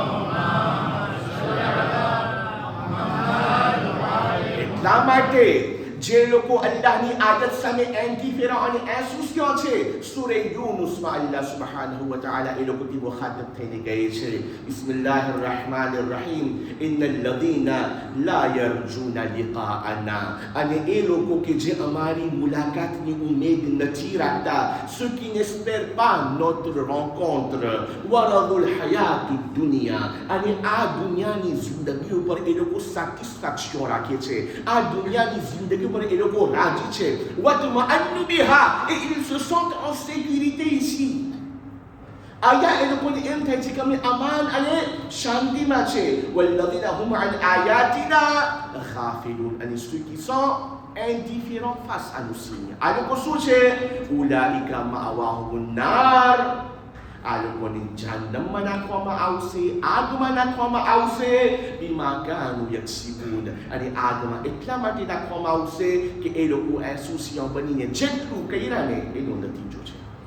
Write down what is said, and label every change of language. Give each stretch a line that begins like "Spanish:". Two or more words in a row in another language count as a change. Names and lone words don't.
Gujarati: એટલા માટે જે લોકો અલ્લાહની આદત સામે એન્ટીફેરા અને એસોસિયો છે, સૂરે યુનુસમાં
Arabic: الله سبحانه وتعالى
Gujarati: એ લોકોથી મુખાતબ થઈને કહે છે,
Arabic: بسم الله الرحمن الرحيم, إن الذين لا يرجون لقاءنا,
Gujarati: અને એ લોકો કે જે અમારી મુલાકાતની ઉમેદ નથી રાખતા,
French: ceux qui n'espèrent pas notre rencontre,
Arabic: ورضوا بالحياة الدنيا,
Gujarati: અને આ દુનિયાની જિંદગી ઉપર એ લોકો સેટિસ્ફેક્શન રાખે છે, આ દુનિયાની જિંદગી ઉપર એ લોકો રાજી છે,
Arabic: واطمأنوا بها,
French: et ils se sentent en sécurité ici.
Gujarati: આયા એ લોકોને એમ થાય છે કે અમે અમાન અને શાંતિમાં છે.
Arabic: والذين هم عن آياتنا غافلون,
French: અને ceux qui sont indifférents face à nos signes.
Gujarati: આ લોકો શું છે?
Arabic: أولئك مأواهم النار,
Gujarati: આ લોકોને જહન્નમમાં નાખવામાં આવશે, આગમાં નાખવામાં આવશે,
Arabic: بما كانوا يكسبون,
Gujarati: અને આગમાં એટલા માટે નાખવામાં આવશે કે એ લોકો એસોસિયો બનીને જેટલું કર્યા ને એનો નતીજો છે.